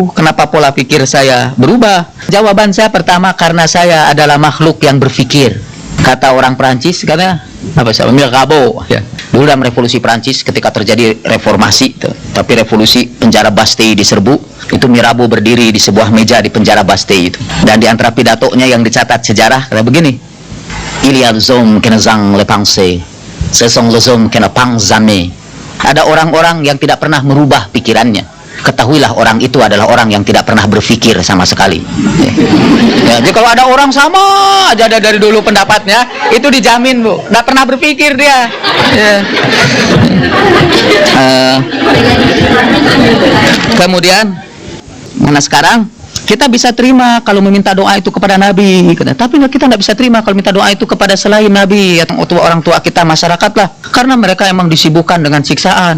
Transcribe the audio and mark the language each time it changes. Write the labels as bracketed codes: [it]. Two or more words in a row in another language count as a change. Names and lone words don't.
[id] Kenapa pola pikir saya berubah? Jawaban saya pertama karena saya adalah makhluk yang berpikir. Kata orang Perancis katanya apa sih? Mirabeau ya. Dulu dalam revolusi Perancis ketika terjadi reformasi, tapi revolusi penjara Bastille diserbu, itu Mirabeau berdiri di sebuah meja di penjara Bastille itu. Dan di antara pidatonya yang dicatat sejarah kayak begini. [fr] Il y a des hommes qui ne sont les pensées. Ce sont les hommes qui ne pensent jamais. [id] Ada orang-orang yang tidak pernah merubah pikirannya. Ketahuilah orang itu adalah orang yang tidak pernah berpikir sama sekali. Ya, jadi kalau ada orang sama aja dari dulu pendapatnya, itu dijamin Bu, tidak pernah berpikir dia. Ya. Kemudian, mana sekarang kita bisa terima kalau meminta doa itu kepada Nabi, tapi kita tidak bisa terima kalau minta doa itu kepada selain Nabi atau orang tua kita, masyarakat lah, karena mereka emang disibukkan dengan siksaan.